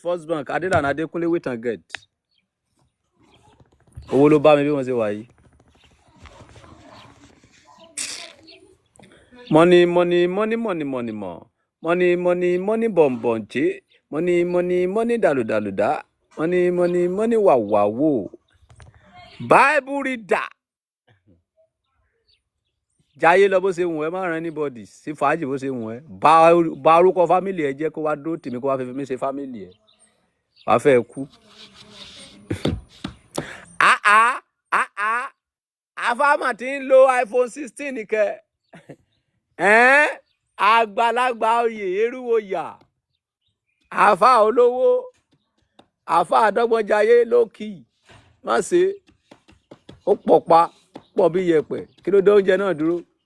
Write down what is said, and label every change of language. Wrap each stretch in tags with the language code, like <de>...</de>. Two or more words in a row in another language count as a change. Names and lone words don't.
<en>First Bank Adélànà Adékúnlé wait and get.</en> <yo>Owó ló bá mi bí wọ́n ṣe wà yìí. Money bọ̀m̀bọ̀ǹché. Money dàlùdàlùdá. Money wàwàwò.</yo> <en>Bible reader.</en> <yo>Jayé lọ bó ṣe wùn ẹ́ má ràn anybody sí fàájì bó ṣe wùn ẹ́ bá orúkọ fámìlì ẹ jẹ́ kó wá dúró tèmi kó wá fẹ́ fi mí ṣe fámìlì ẹ wá fẹ́ kú. Afáàmà tí ń lo iPhone 16 kẹ àgbàlagbà oyè erúwo yà àfà olówó àfà àdọ́gbọ́njayé lókì má ṣe ó pọ̀ bí yẹpẹ̀ kí ló dé oúnjẹ náà dúró.</yo>